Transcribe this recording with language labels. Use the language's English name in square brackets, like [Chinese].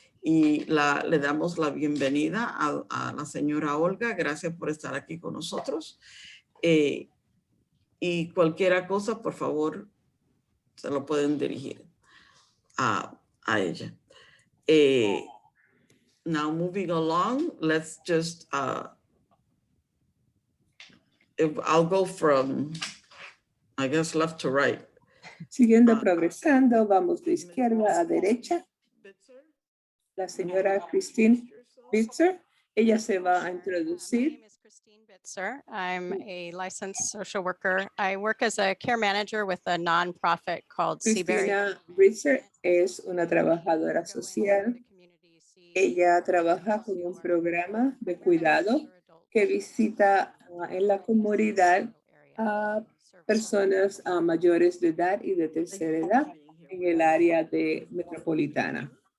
[Spanish] Y le damos la bienvenida a la señora Olga. Gracias por estar aquí con nosotros. Y cualquier cosa, por favor, se lo pueden dirigir a ella. [English] Now moving along, let's just, I'll go from, I guess, left to right. [Spanish] Siguiendo progresando, vamos de izquierda a derecha. La señora Christine Bitzer, ella se va a introducir. Bitzer. [English] I'm a licensed social worker. I work as a care manager with a nonprofit called Seabury. [Spanish] Bitzer es una trabajadora social. Ella trabaja con un programa de cuidado que visita en la comunidad a personas mayores de edad y de tercera edad en el área de metropolitana.